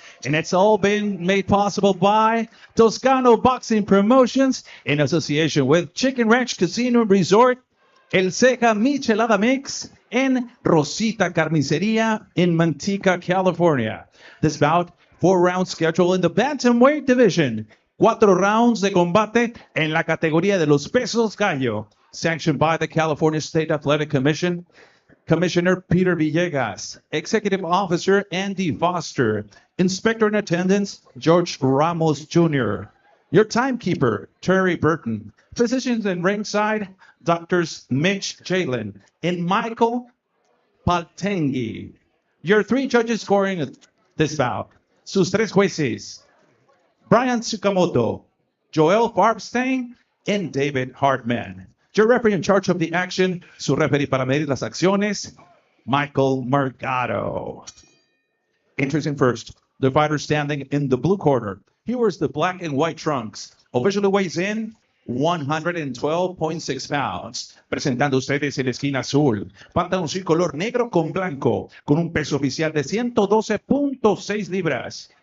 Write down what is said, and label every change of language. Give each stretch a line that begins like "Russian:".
English: And it's all been made possible by Toscano Boxing Promotions in association with Chicken Ranch Casino and Resort, El Ceja Michelada Mix, and Rosita Carniceria in Manteca, California. This bout, 4-round schedule in the bantamweight division.
Spanish: 4 rounds de combate en la categoría de los pesos gallo.
English: Sanctioned by the California State Athletic Commission. Commissioner Peter Villegas. Executive Officer Andy Foster. Inspector in Attendance George Ramos Jr. Your timekeeper Terry Burton. Physicians in ringside Doctors Mitch Jalen and Michael Paltengi. Your 3 judges scoring this bout.
Spanish: Sus 3 jueces. Brian Tsukamoto, Joel Farbstein, and David Hartman.
English: Your referee in charge of the action,
Spanish: su referee para medir las acciones,
English: Michael Mercado. Introducing first, the fighter standing in the blue corner. He wears the black and white trunks. Officially weighs in 112.6 pounds.
Spanish: Presentando ustedes en la esquina azul, pantaloncillo color negro con blanco, con un peso oficial de 112.6 libras.